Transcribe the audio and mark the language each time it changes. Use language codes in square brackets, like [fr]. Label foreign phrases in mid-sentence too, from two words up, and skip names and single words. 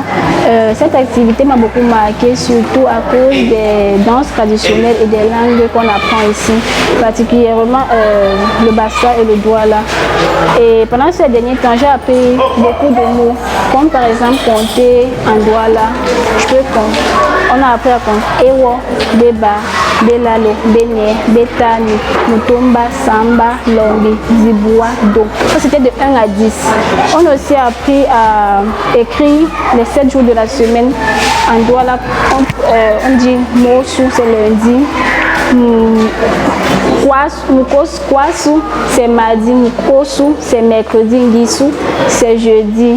[fr] Cette activité m'a beaucoup marqué, surtout à cause des danses traditionnelles et des langues qu'on apprend ici, particulièrement le bassa et le douala. Et pendant ces derniers temps, j'ai appris beaucoup de mots, comme par exemple compter en douala. Je peux compter. On a appris à compter [dua] Ewo, Beba, Belalo, Bene, Betani, Mutumba, Samba, Lombi, Zibua, Do. [fr] Ça c'était de 1 à 10. On a aussi appris à écrire les 7 jours de la semaine en douala. On dit Mosu, c'est lundi. Kwasu, c'est mardi. Mukosu, c'est mercredi. Ngisu, c'est jeudi.